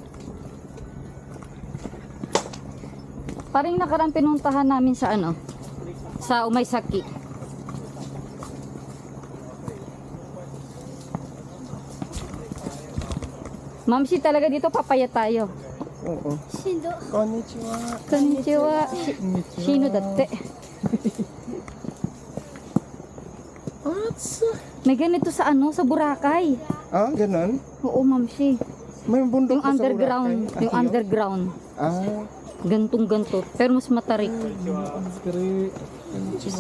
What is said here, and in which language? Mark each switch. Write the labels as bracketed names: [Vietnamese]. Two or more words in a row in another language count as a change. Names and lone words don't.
[Filipino] Paring nakarang pinuntahan namin sa ano? Sa Umaysaki. Ma'am, si talaga dito papaya tayo. Oo. [Japanese] Konnichiwa. Konnichiwa. Shino datte. [Filipino] May ganito sa ano, sa Boracay. Ah, ganun? Oo, ma'am, si. May bundok Yung pa sa underground, Boracay. yung underground. Ah, Gantong ganto, pero mas matarik. [Japanese] konnichiwa.